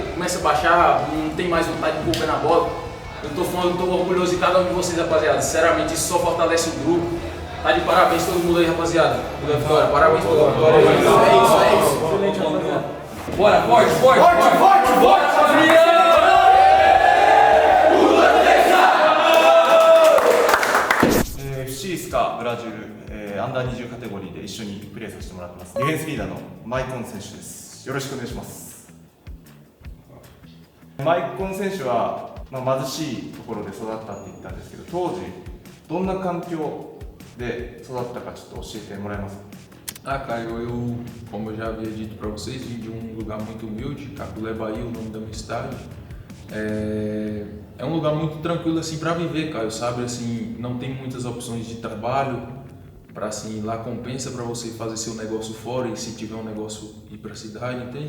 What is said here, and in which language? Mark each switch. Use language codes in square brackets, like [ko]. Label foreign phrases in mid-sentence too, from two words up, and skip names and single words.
[pt] Começa a baixar, não tem mais vontade de pôr o pé na bola. Eu tô falando, eu tô orgulhoso de cada um de vocês, rapaziada. Sinceramente, isso só fortalece o grupo. Tá de parabéns todo mundo aí, rapaziada. Parabéns todo mundo. É isso. Bora, forte, família! [ja] FC スカブラジル、アンダー20カテゴリーで一緒にプレーさせてもらってます。ディフェンスリーダーのマイコン選手です。よろしくお願いします。マイコン選手は、貧しいところで育ったって言ったんですけど、当時どんな環境で育ったかちょっと教えてもらえますか。 [pt] Ah, Caio, como eu já havia dito para vocês, vim de um lugar muito humilde, Caculé Bahia, o nome da minha cidade. É um lugar muito tranquilo assim para viver, Caio, sabe? Assim, não tem muitas opções de trabalho, para assim, lá compensa para você fazer seu negócio fora e se tiver um negócio ir para a cidade, entende?